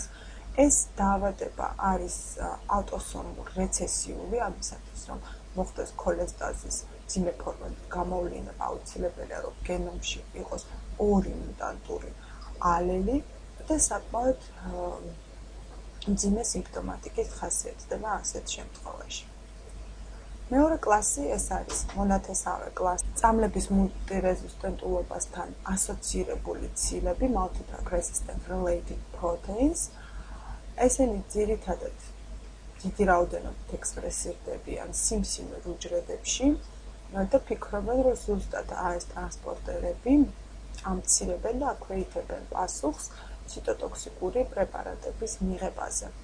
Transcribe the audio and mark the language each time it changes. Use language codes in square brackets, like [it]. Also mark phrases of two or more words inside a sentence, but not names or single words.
[ka] ეს დაავადება არის ავტოსომურ რეცესიული, ამისათვის რომ მოხდეს ქოლესტაზის მძიმე ფორმების გამოვლინება, აუცილებელია რომ გენომში იყოს ორი მუტანტური ალელი და საკმაოდ მძიმე სიმპტომატიკის ხასიათდება ასეთ შემთხვევაში. მეორე კლასი ეს არის მონათესავე კლასი. წამლების მულტირეზისტენტულობასთან ასოცირებული ცილები, [en] multi-drug resistant related proteins. [ka] ესენი ძირითადად დიდი რაოდენობით ექსპრესირდებიან სიმსივნურ უჯრედებში და ფიქრობენ, რომ ზუსტად ეს ტრანსპორტერები ამცირებენ და აქვეითებენ პასუხს ციტოტოქსიკური პრეპარატების მიღებაზე.